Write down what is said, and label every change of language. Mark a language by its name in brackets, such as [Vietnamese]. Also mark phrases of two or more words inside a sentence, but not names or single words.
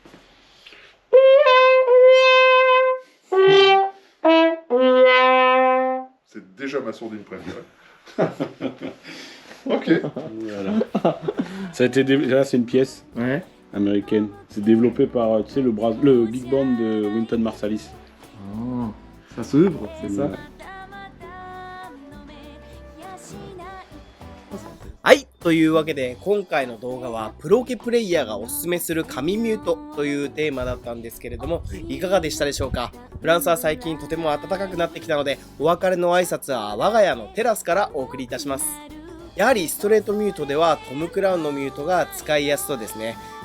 [French] C'est déjà ma sourdine préférée. Ok. Voilà. Ça a été là, c'est une pièce Ouais. américaine. C'est développé par, tu sais, le [English] big band [French] de Wynton Marsalis. Oh, ça s'ouvre, c'est ça? Ouais. [Japanese] はい。というわけで、今回の動画は、プロオケプレイヤーがおすすめする紙ミュートというテーマだったんですけれども、いかがでしたでしょうか？フランスは最近とても暖かくなってきたので、お別れの挨拶は我が家のテラスからお送りいたします。やはりストレートミュートではトム・クラウンのミュートが使いやすそうですね。